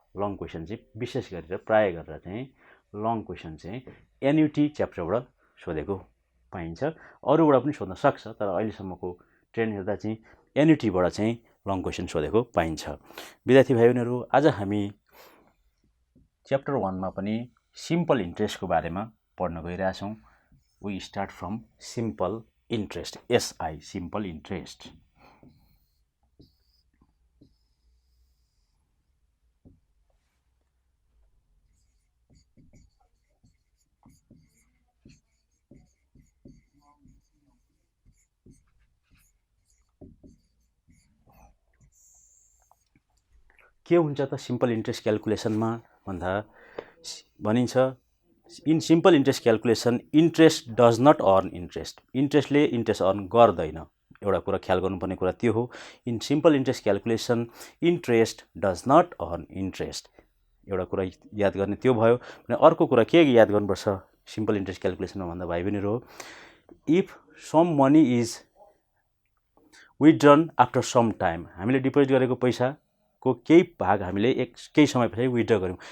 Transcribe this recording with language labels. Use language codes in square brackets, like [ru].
[ne] Long question चाहिँ विशेष गरेर प्राय गरेर चाहिँ लङ क्वेसन चाहिँ एन्युटी च्याप्टरबाट सोधेको पाइन्छ। अरूबाट पनि सोध्न सक्छ, तर अहिलेसम्मको ट्रेन्ड हेर्दा चाहिँ एन्युटीबाट चाहिँ लङ क्वेसन सोधेको पाइन्छ। विद्यार्थी भाइ बहिनीहरू, आज हामी च्याप्टर 1 मा पनि सिम्पल इन्ट्रेस्टको बारेमा पढ्न गइरहेछौँ। [en] We start from simple interest, SI simple interest. [ne] के हुन्छ त सिम्पल इन्ट्रेस्ट क्याल्कुलेसनमा भन्दा भनिन्छ, [en] In simple interest calculation interest does not earn interest. [ne] इन्ट्रेस्टले interest earn गर्दैन। एउटा कुरा ख्याल गर्नुपर्ने कुरा त्यो हो। [en] In simple interest calculation interest does not earn interest. [ne] एउटा कुरा याद गर्ने त्यो भयो। भने अर्को कुरा के याद गर्नुपर्छ सिम्पल इन्ट्रेस्ट क्याल्कुलेसनमा भन्दा भाइ बहिनीहरू, [en] if some money is withdrawn after some time, [ne] हामीले डिपोजिट गरेको पैसाको केही भाग हामीले केही समयपछि विथड्र गऱ्यौँ।